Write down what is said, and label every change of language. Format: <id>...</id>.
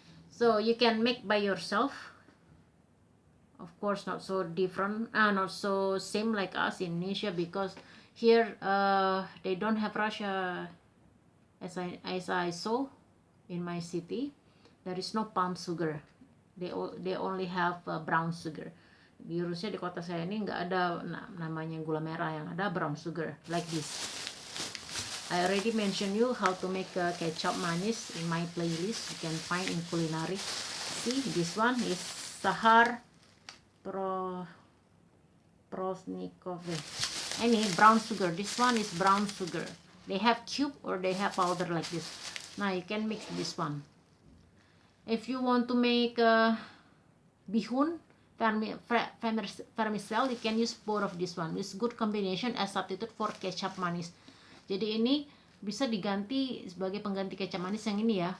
<en>So you can make by yourself. Of course, not so different, not so same like us in Indonesia, because here they don't have Russia as I saw in my city. There is no palm sugar. They only have brown sugar.</en> <id>Di Rusia, di kota saya ini nggak ada namanya gula merah, yang ada brown sugar</id> <en>like this. I already mentioned you how to make kecap manis in my playlist. You can find in culinary. See, this one is Sahar Prosnikov. Any brown sugar. This one is brown sugar. They have cube or they have powder like this. Now you can mix this one. If you want to make bihun, vermicell, you can use both of this one. It's good combination as substitute for kecap manis.</en> <id>Jadi ini bisa diganti sebagai pengganti kecap manis yang ini ya.</id>